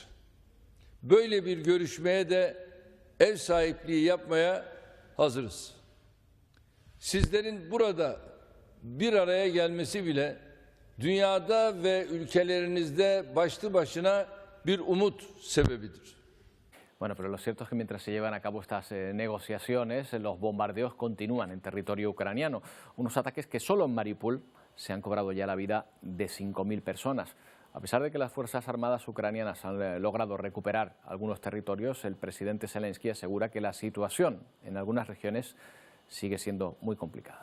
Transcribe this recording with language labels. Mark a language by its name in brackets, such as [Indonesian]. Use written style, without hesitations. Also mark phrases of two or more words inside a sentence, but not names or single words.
[Turkish] Böyle bir görüşmeye de ev sahipliği yapmaya hazırız. Sizlerin burada bir araya gelmesi bile dünyada ve ülkelerinizde başlı başına bir umut sebebidir. [Spanish] Bueno, pero lo cierto es que mientras se llevan a cabo estas negociaciones, los bombardeos continúan en territorio ucraniano. Unos ataques que solo en Mariupol se han cobrado ya la vida de 5.000 personas. A pesar de que las Fuerzas Armadas ucranianas han logrado recuperar algunos territorios, el presidente Zelensky asegura que la situación en algunas regiones sigue siendo muy complicada.